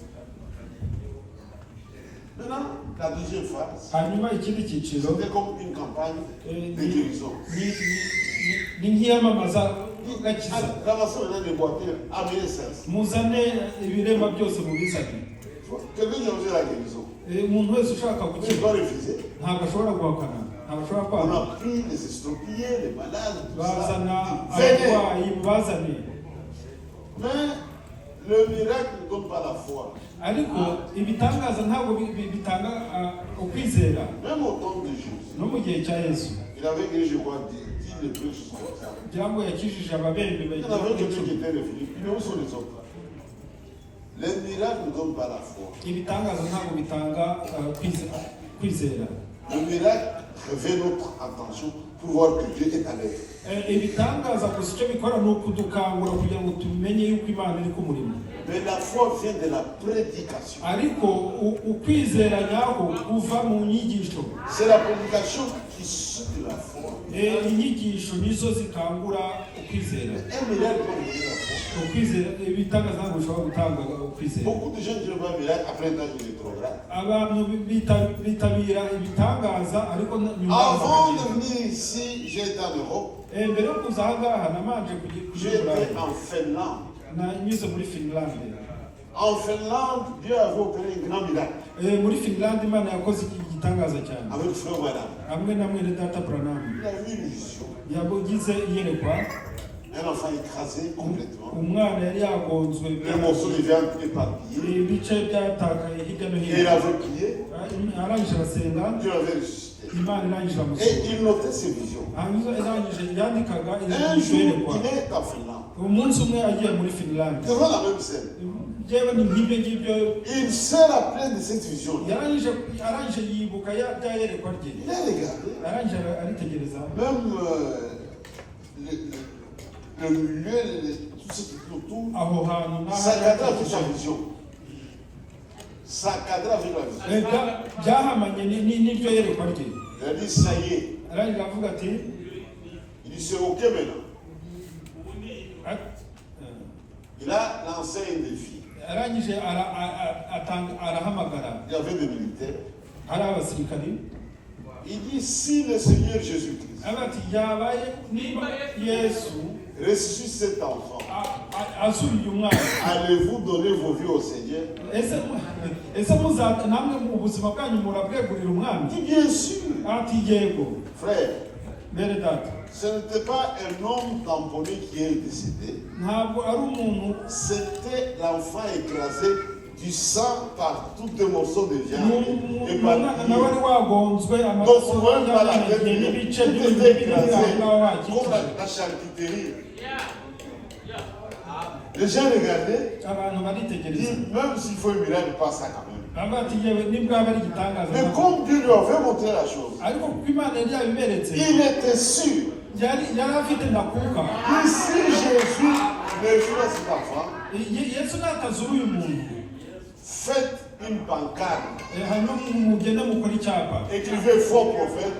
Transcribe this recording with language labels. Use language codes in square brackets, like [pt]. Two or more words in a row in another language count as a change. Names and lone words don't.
[fr] Maintenant, la deuxième phase, [rw] hanyuma ikindi cyiciro [fr] c'était comme une campagne de guérison. [rw] ni nk'iyamamaza [fr] Ramassez maintenant des boîtiers, amenez ça. [rw] muzane ibirema byose mubizane. [fr] Quelqu'un qui a osé la guérison. [rw] Umuntu wese ushaka [fr] Il [rw] gukira [fr] doit refuser. [rw] ntabwo ashobora guhakana, ntabwo ashobora [fr] On [rw] kwanga. [fr] a pris les estropiés, les malades, tout [rw] Bazana [fr] ça. Venez. [rw] abarwayi bazane. [fr] Mais le miracle ne donne pas la foi. [rw] Ariko ibitangaza ntabwo bitanga ukwizera. [fr] Même au temps de Jésus, [rw] No mu gihe cya Yesu [fr] il avait guéri, je crois, 10 lépreux jusqu'à ça. [rw] byambo yakijije ababembe [fr] Il y en avait quelqu'un qui était les Philippines. Où sont les autres? Les miracles ne donnent pas la foi. [rw] ibitangaza ntabwo bitanga kwizera. [fr] Le miracle révèle notre attention pour voir que Dieu est à l'œuvre. [rw] Ibitangaza gusa icyo bikora ni ukudukangura kugira ngo tumenye yuko Imana iri ku murimo. [fr] Mais la foi vient de la prédication. [rw] Ariko ukwizera nyako kuva mu nyigisho. [fr] C'est la prédication qui suit la foi. [rw] Inyigisho nizo zikangura ukwizera. [fr] Un miracle peut donner la foi. [rw] Ukwizera ibitangaza ntabwo bishobora gutanga ukwizera. [fr] Beaucoup de gens qui voient un miracle après un temps de rétrograde. [rw] Abantu bitabira ibitangaza ariko [fr] Avant de venir ici, j'étais en Europe. [rw] mbere yo kuza aha ngaha namanje [fr] J'étais en Finlande. [rw] nanyuze muri Finland. [fr] En Finlande, Dieu avait opéré un grand miracle. [rw] Muri Finland Imana yakoze igitangaza cyane. [fr] Avec frère Branham. [rw] Hamwe na mwene data Branham. [fr] Il a eu une vision. [rw] Yagize iyerekwa. [fr] Un enfant écrasé complètement. [rw] Umwana yari yagonzwe. [fr] Un morceau de viande éparpillé. [rw] Ibice byatakaye hirya no hino. [fr] Et il avait prié. [rw] Arangije arasenga. [fr] Dieu avait ressuscité. [rw] Imana irangije [fr] Et [rw] amusura. [fr] il notait ses visions. [rw] Arangije yandikaga [fr] Un jour, [rw] iyerekwa. [fr] il est en Finlande. [rw] Umunsi umwe agiye muri Finland. [fr] Devant la même scène. [rw] Jewe ni nk'ibyo ngibyo. [fr] Il s'est rappelé de cette vision. [rw] Arangije yibuka bya yerekwa rye. [fr] Il a regardé. [rw] Arangije aritegereza. [fr] Même le milieu, tout ce qui est autour, [rw] Aho hantu [fr] ça cadre avec sa vision. Ça cadre avec la vision. [rw] byahamanye n'iryo yerekwa rye. [fr] Il a dit, ça y est. [rw] Arangije aravuga ati [fr] Il dit, c'est OK maintenant. Il a lancé un défi. [rw] arangije arahamagara. [fr] Il y avait des militaires. [rw] Hari abasirikari. [fr] Il dit, si le Seigneur Jésus-Christ [rw] Ati yabaye niba Yesu [fr] ressuscite cet enfant, [rw] azuriye umwana, [fr] allez-vous donner vos vies au Seigneur? [rw] ese namwe mu buzima bwanyu murabwegurira umwami? [fr] Bien sûr. [rw] Ati yego. [fr] Frère, [rw] Bene data, [fr] ce n'était pas un homme tamponné qui est décédé. [rw] ntabwo ari umuntu. [fr] C'était l'enfant écrasé du sang par tous les morceaux de viande. Et [rw] nawe ari wagonzwe [fr] donc, vous voyez pas la tête, [rw] n'ibice [fr] tout était écrasé, [rw] by'ibiranga [fr] comme la charcuterie. Les gens regardaient, [rw] abantu baritegereza. [fr] même s'il faut un miracle, pas ça quand même. [rw] Ati yewe nibwo aba ari igitangaza. [fr] Mais comme Dieu lui avait montré la chose, [rw] ariko kuko Imana yari yabiberetse, [fr] il était sûr. [rw] yari afite ndakuka. [fr] Si Jésus ne jouait cet enfant, [rw] Yesu natazura uyu muntu, [fr] faites une pancarte, [rw] hanyuma mugende mukora icyapa, [fr] écrivez faux prophète,